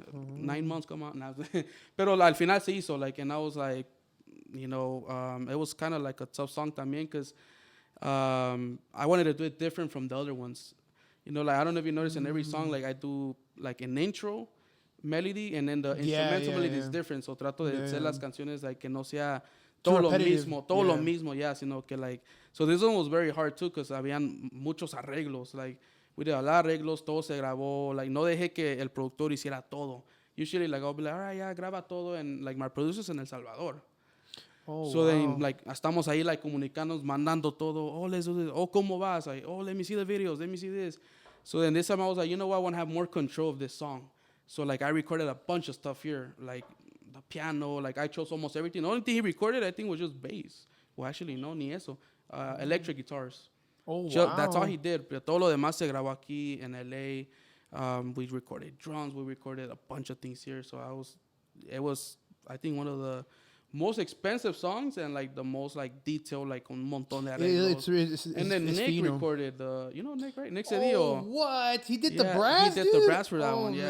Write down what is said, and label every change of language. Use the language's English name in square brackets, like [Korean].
[English] 9 months, come on. [Spanish] Pero al final se hizo, [English] like, and I was like, you know, it was kind of like a tough song también because I wanted to do it different from the other ones. You know, like, I don't know if you notice in every song, like, I do, like, an intro melody, and then the instrumental melody is different. So, trato de hacer las canciones, like, que no sea todo lo mismo, sino que, like, so this one was very hard, too, because habían muchos arreglos. Like, we did a lot of arreglos, todo se grabó. Like, no dejé que el productor hiciera todo. usually like I'll be like, all right, yeah, [Spanish] graba todo, [English] and like my producer's in El Salvador. Oh, So then, like, [Spanish] estamos ahí, like, comunicándonos, mandando todo. [English] Oh, let's do this. Oh, [Spanish] ¿cómo vas? [English] Like, oh, let me see the videos. Let me see this. So then this time I was like, you know what? I want to have more control of this song. So, like, I recorded a bunch of stuff here. Like, the piano. Like, I chose almost everything. The only thing he recorded, I think, was just bass. Well, actually, no, [Spanish] ni eso. [English] Electric guitars. Oh, wow. That's all he did. [Spanish] Pero todo lo demás se grabó aquí in L.A. [English] We recorded drums. We recorded a bunch of things here. So it was, I think, one of the most expensive songs and like the most like detailed, like [Spanish] un montón de arreglos. [English] And then Nick [Spanish] fino. [English] recorded you know Nick, right? Nick Oh, Cedillo. what? He did the brass, he did the brass for that one, yeah.